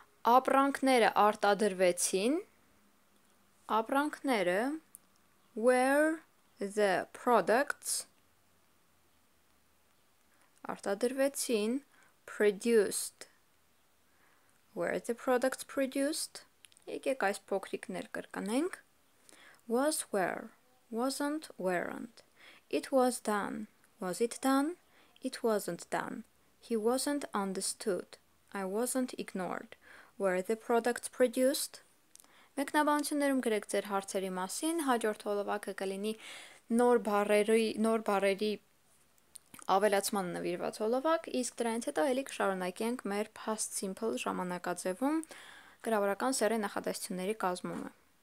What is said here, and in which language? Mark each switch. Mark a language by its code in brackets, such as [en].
[hy] Ապրանքները արտադրվեցին. Ապրանքները [en] were the products [hy] արտադրվեցին [en] produced. Were the products produced? [hy] Եկեք այս փոքրիկներ կրկնենք. [en] Was were, wasn't weren't. It was done. Was it done? It wasn't done. He wasn't understood. I wasn't ignored. Were the products produced? [hy] Մեկնաբանություններում գրեք ձեր հարցերի մասին, հաջորդ հոլովակը կլինի նոր բառերի ավելացման նվիրված հոլովակ, իսկ դրանից հետո էլի կշարունակենք մեր past simple ժամանակաձևում գրավորական սեռի նախադասությունների կազմումը։